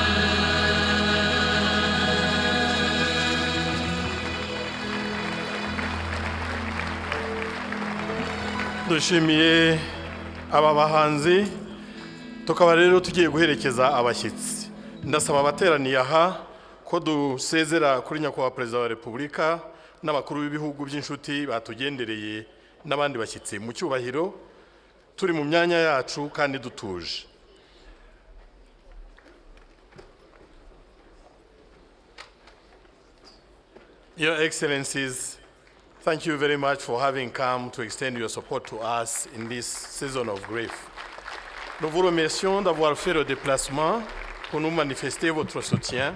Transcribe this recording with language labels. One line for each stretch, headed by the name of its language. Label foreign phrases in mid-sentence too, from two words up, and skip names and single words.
Kinyarwanda: dushimiye aba bahanzi tukaba rero tugiye guherekeza abashyitsi ndasaba abateraniye aha ko dusezera kuri nyakubahwa perezida wa repubulika n'abakuru b'ibihugu by'inshuti batugendereye n'abandi bashyitsi mu cyubahiro turi mu myanya yacu kandi dutuje.
English: Your Excellencies, thank you very much for having come to extend your support to us in this season of grief.
French: Nous vous remercions d'avoir fait le déplacement pour nous manifester votre soutien.